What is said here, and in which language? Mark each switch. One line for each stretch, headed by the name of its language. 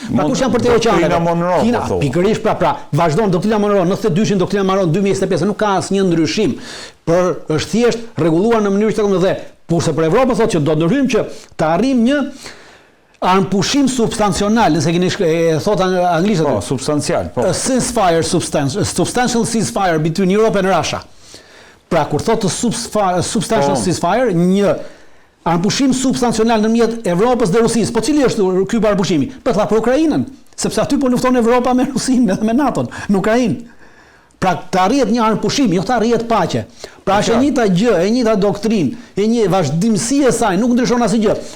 Albanian: Pra kush janë përtej oqeaneve? Kina, pikërisht pra vazhdon doktrina Monroe, 92-shin doktrina Monroe 2025, nuk ka asnjë ndryshim, por është thjesht rregulluar në mënyrë që dhe kurse për Evropën thotë që do ndryhim që të arrijmë një armpushim substancional, nëse keni thot anglisht. Po, substancial, po.
English: Substantial ceasefire between Europe and Russia.
Albanian: Pra kur thotë substantial ceasefire, një armpushim substancional ndërmjet Evropës dhe Rusisë. Po cili është ky armpushimi? Po tha për Ukrainën, sepse aty po lufton Evropa me Rusinë edhe me NATO-n, në Ukrainë. Pra të arrihet një armpushim, jo të arrihet paqe. Pra është e njëjta gjë, e njëjta doktrinë, e një vazhdimsi e saj, nuk ndryshon asgjë.